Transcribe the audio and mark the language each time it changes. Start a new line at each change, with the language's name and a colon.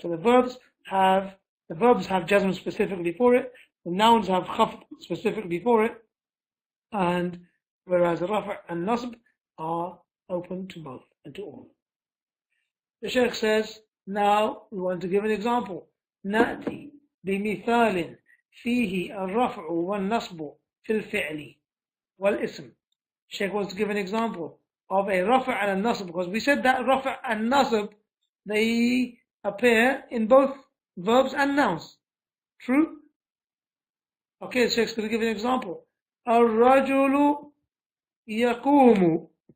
English: So the verbs have jazm specifically for it, the nouns have khafd specifically for it, and whereas the raf' and nasb are open to both and to all. The Shaykh says, now we want to give an example.
Arabic: نأتي بمثال فيه الرفع والنصب في الفعل والاسم.
English: Shaykh wants to give an example of a rafa' and a nasb, because we said that rafa' and nasb, they appear in both verbs and nouns. True? Okay, Shaykh's going to give an example.
Arabic: الرجل يقوم.